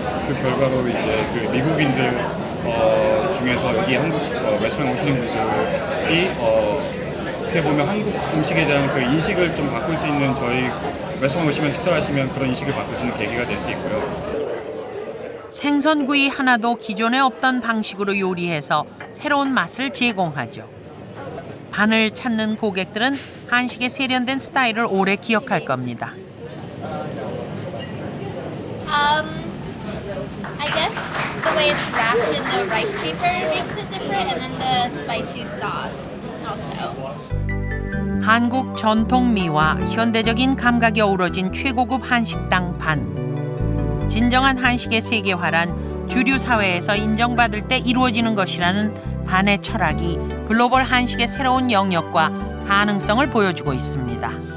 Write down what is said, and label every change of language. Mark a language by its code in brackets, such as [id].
[ko] 그 결과로 이제 그 미국인들 중에서 여기 한국 레스토랑 오시는 분들이 어떻게 보면 한국 음식에 대한 그 인식을 좀 바꿀 수 있는 저희 레스토랑 오시면 식사하시면 그런 인식을 바꿀 수 있는 계기가 될 수 있고요. 생선구이 하나도 기존에 없던 방식으로 요리해서 새로운 맛을 제공하죠. 반을 찾는 고객들은 한식의 세련된 스타일을 오래 기억할 겁니다. [en] I guess the way it's wrapped in the rice paper makes it different, and then the spicy sauce also. [ko] 한국 전통미와 현대적인 감각이 어우러진 최고급 한식당 반. 진정한 한식의 세계화란 주류 사회에서 인정받을 때 이루어지는 것이라는 반의 철학이 글로벌 한식의 새로운 영역과 가능성을 보여주고 있습니다.